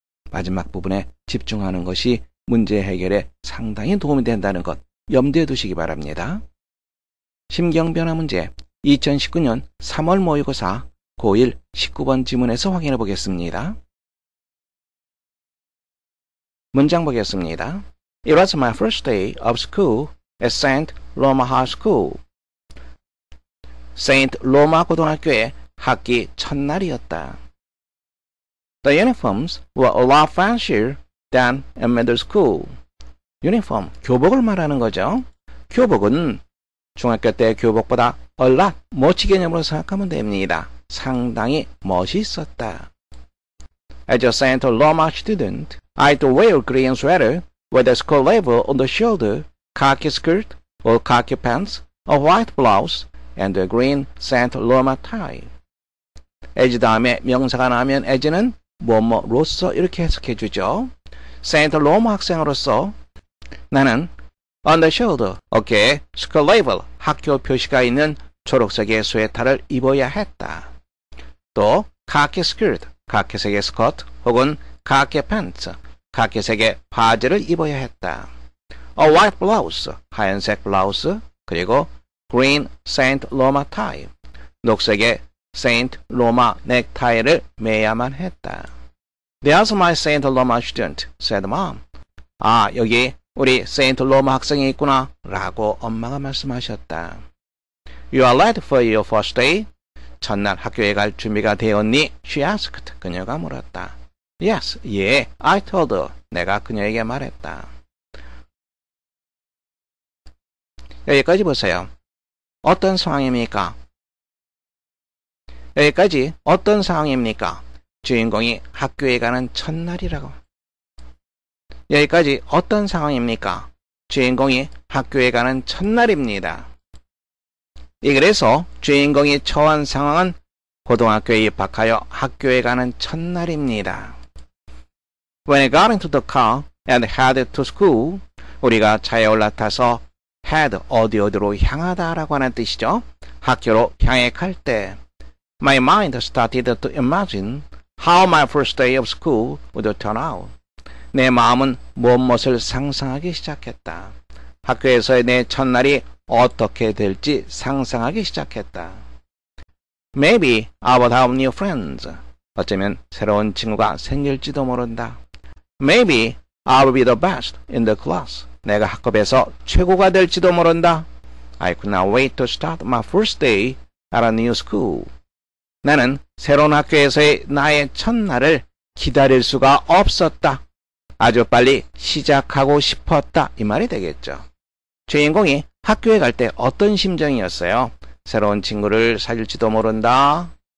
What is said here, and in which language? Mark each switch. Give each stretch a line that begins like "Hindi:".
Korean: 마지막 부분에 집중하는 것이 문제 해결에 상당히 도움이 된다는 것 염두에 두시기 바랍니다. 심경변화 문제 2019년 3월 모의고사 고1 19번 지문에서 확인해 보겠습니다. 문장 보겠습니다.
English: It was my first day of school at St. Roma High School.
Korean: 세인트 로마 고등학교의 학기 첫날이었다.
English: The uniforms were a lot fancier than at middle school.
Korean: 유니폼, 교복을 말하는 거죠. 교복은 중학교 때 교복보다
English: a lot,
Korean: 멋지 개념으로 생각하면 됩니다. 상당히 멋있었다.
English: As a St. Roma student, I had to wear green sweater with a school label on the shoulder, khaki skirt or khaki pants, a white blouse, and a green St. Roma tie.
Korean: as 다음에 명사가 나오면 as는 뭐뭐로서 이렇게 해석해 주죠.
English: St.
Korean: Roma 학생으로서 나는
English: on the shoulder,
Korean: 어깨에
English: school label,
Korean: 학교 표시가 있는 초록색의 스웨터를 입어야 했다. 또
English: khaki skirt,
Korean: 카키색의 스커트 혹은
English: khaki pants,
Korean: 카키색의 바지를 입어야 했다.
English: A white blouse,
Korean: 하얀색 블라우스, 그리고
English: green St. Roma tie,
Korean: 녹색의
English: St.
Korean: Roma 넥타이를 매야만 했다.
English: There's my St. Roma student, said mom.
Korean: 아, 여기 우리
English: St.
Korean: Roma 학생이 있구나 라고 엄마가 말씀하셨다.
English: You are ready for your first day?
Korean: 첫날 학교에 갈 준비가 되었니?
English: She asked.
Korean: 그녀가 물었다.
English: Yes,
Korean: 예,
English: I told her.
Korean: 내가 그녀에게 말했다. 여기까지 보세요. 어떤 상황입니까? 여기까지 어떤 상황입니까? 주인공이 학교에 가는 첫날이라고. 여기까지 어떤 상황입니까? 주인공이 학교에 가는 첫날입니다. 이 글에서 주인공이 처한 상황은 고등학교에 입학하여 학교에 가는 첫날입니다.
English: When I got into the car and headed to school,
Korean: 우리가 차에 올라타서 head 어디로 향하다라고 하는 뜻이죠. 학교로 향해 갈 때
English: My mind started to imagine how my first day of school would turn out.
Korean: 내 마음은 무엇을 상상하기 시작했다. 학교에서의 내 첫날이 어떻게 될지 상상하기 시작했다.
English: Maybe I would have new friends.
Korean: 어쩌면 새로운 친구가 생길지도 모른다.
English: Maybe I will be the best in the class.
Korean: 내가 학급에서 최고가 될지도 모른다.
English: I could not wait to start my first day at a new school.
Korean: 나는 새로운 학교에서의 나의 첫날을 기다릴 수가 없었다. 아주 빨리 시작하고 싶었다. 이 말이 되겠죠. 주인공이 학교에 갈 때 어떤 심정이었어요? 새로운 친구를 사귈지도 모른다.